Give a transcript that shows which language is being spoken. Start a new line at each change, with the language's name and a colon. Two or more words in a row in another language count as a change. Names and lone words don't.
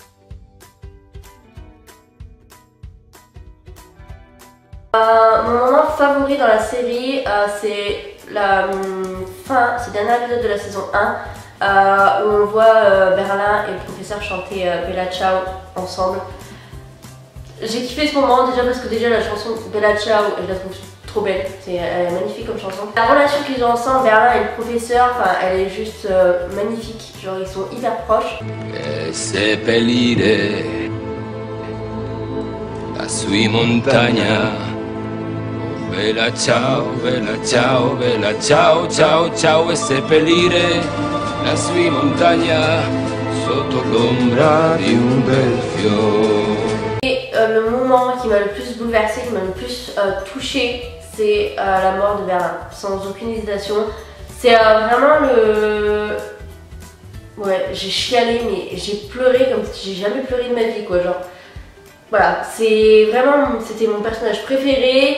French: Mon moment favori dans la série, c'est la fin, c'est le dernier épisode de la saison 1, où on voit Berlin et le professeur professeur chantaient Bella Ciao ensemble. J'ai kiffé ce moment déjà parce que déjà la chanson Bella Ciao, je la trouve trop belle, elle est magnifique comme chanson. La relation qu'ils ont ensemble, Berlin et le professeur, enfin elle est juste magnifique, genre ils sont hyper proches.
Italian: Seppellire la sua montagna. Bella ciao, bella ciao, bella ciao, ciao, ciao e seppellire la sua montagna sotto l'ombra di un bel fiore.
French: Et le moment qui m'a le plus bouleversée, qui m'a le plus touchée, c'est la mort de Berlin, sans aucune hésitation. C'est vraiment le... Ouais, j'ai chialé, mais j'ai pleuré comme si j'ai jamais pleuré de ma vie, quoi, genre. Voilà, c'est vraiment, c'était mon personnage préféré.